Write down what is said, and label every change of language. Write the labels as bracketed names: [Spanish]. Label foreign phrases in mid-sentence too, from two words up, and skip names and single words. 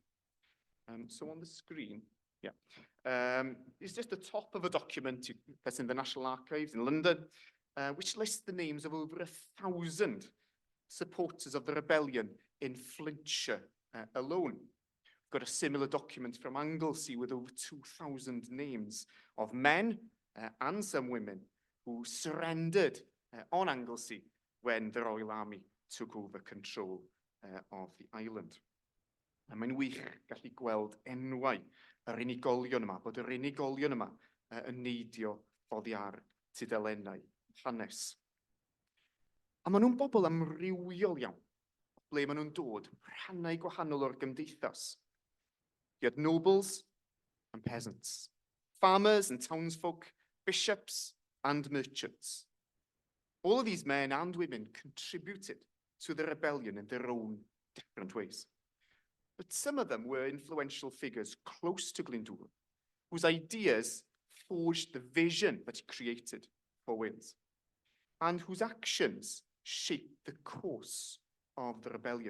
[English] So on the screen, it's just the top of a document that's in the National Archives in London, which lists the names of over 1,000 supporters of the rebellion in Flintshire alone. We've got a similar document from Anglesey with over 2,000 names of men and some women who surrendered on Anglesey when the Royal Army took over control of the island. [Welsh] A mae'n wych gallu gweld enwau yr unigolion yma, bod yr unigolion yma yn neidio oddi ar tudalennau hanes. A maen nhw'n bobl amrywiol iawn, ble maen nhw'n dod, rhannau gwahanol o'r gymdeithas. [English] You had nobles and peasants, farmers and townsfolk, bishops and merchants. All of these men and women contributed to the rebellion in their own different ways. But some of them were influential figures close to Glyndwr, whose ideas forged the vision that he created for Wales, and whose actions shaped the course of the rebellion.